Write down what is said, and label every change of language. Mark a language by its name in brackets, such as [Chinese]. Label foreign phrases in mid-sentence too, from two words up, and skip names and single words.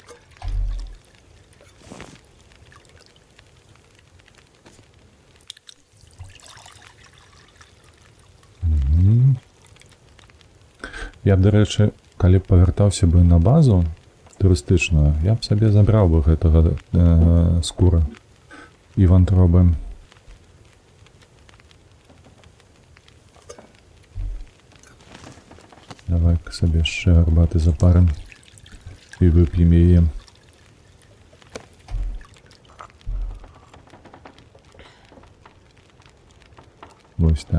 [Ukrainian] Я б, до речі, коли б повертався би на базу туристичну, я б собі забрав би гэтага скура і вантроби. Давай-ка собі ще гарбати запарим і вип'ємо її. Ось так.